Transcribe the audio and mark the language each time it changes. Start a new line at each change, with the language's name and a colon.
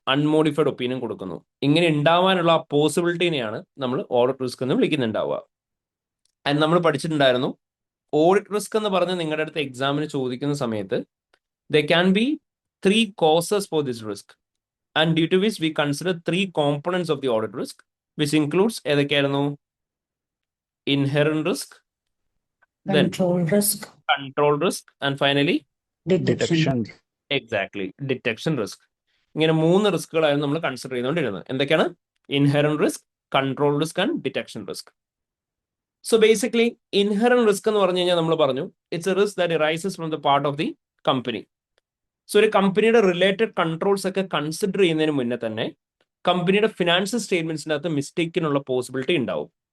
Malayalam: Unmodified opinion കൊടുക്കുന്നു. ഇങ്ങനെ ഉണ്ടാവാനുള്ള ആ പോസിബിലിറ്റിനെയാണ് നമ്മൾ ഓഡിറ്റ് റിസ്ക് എന്ന് വിളിക്കുന്നുണ്ടാവുക. ആൻഡ് നമ്മൾ പഠിച്ചിട്ടുണ്ടായിരുന്നു ഓഡിറ്റ് റിസ്ക് എന്ന് പറഞ്ഞ് നിങ്ങളുടെ അടുത്ത് എക്സാമിന് ചോദിക്കുന്ന സമയത്ത്
English: The can be 3 causes for this risk, and due to which we consider 3 components of the audit risk, which includes ഏതൊക്കെയായിരുന്നു? Inherent risk, then control risk, and finally Detection.
Malayalam: Exactly detection risk. ഇങ്ങനെ 3 റിസ്കുകളായിരുന്നു നമ്മൾ consider ചെയ്തുകൊണ്ടിരുന്നത്. എന്തൊക്കെയാണ്? Inherent risk, control risk and detection risk.
English: so basically
Malayalam: inherent risk എന്ന് പറഞ്ഞു കഴിഞ്ഞാൽ നമ്മൾ പറഞ്ഞു
English: It's a risk that arises from the part of the company.
Malayalam: So ഒരു കമ്പനിയുടെ റിലേറ്റഡ് കൺട്രോൾസ് ഒക്കെ കൺസിഡർ ചെയ്യുന്നതിന് മുന്നേ തന്നെ കമ്പനിയുടെ ഫിനാൻഷ്യൽ സ്റ്റേറ്റ്മെന്റ്സിന്റെ അകത്ത് മിസ്റ്റേക്കിനുള്ള പോസിബിലിറ്റി ഉണ്ടാവും.